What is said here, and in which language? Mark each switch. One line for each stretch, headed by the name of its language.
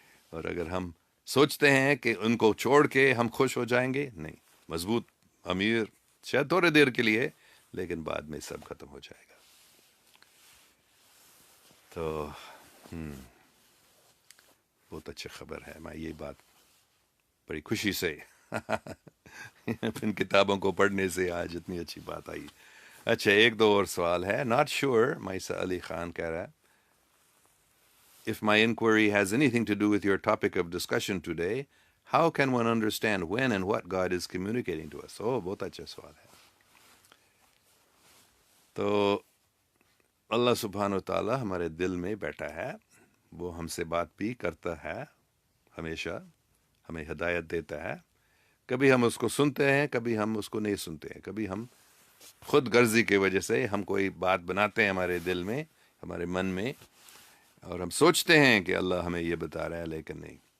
Urdu: اور اگر ہم سوچتے ہیں کہ ان کو چھوڑ کے ہم خوش ہو جائیں گے، نہیں، مضبوط، امیر، شاید تھوڑے دیر کے لیے، لیکن بعد میں سب ختم ہو جائے گا. تو بہت اچھی خبر ہے. میں یہ بات بڑی خوشی سے ان کتابوں کو پڑھنے سے آج اتنی اچھی بات آئی. اچھا، ایک دو اور سوال ہے.
English: not sure, Maisa Ali Khan
Urdu: کہہ رہا ہے
English: if my inquiry has anything to do with your topic of discussion today, how can one understand when and what God is communicating to us?
Urdu: بہت اچھا سوال ہے. تو اللہ سبحانہ و تعالیٰ ہمارے دل میں بیٹھا ہے، وہ ہم سے بات بھی کرتا ہے ہمیشہ، ہمیں ہدایت دیتا ہے. کبھی ہم اس کو سنتے ہیں، کبھی ہم اس کو نہیں سنتے ہیں. کبھی ہم خود غرضی کی وجہ سے ہم کوئی بات بناتے ہیں ہمارے دل میں، ہمارے من میں، اور ہم سوچتے ہیں کہ اللہ ہمیں یہ بتا رہا ہے، لیکن نہیں.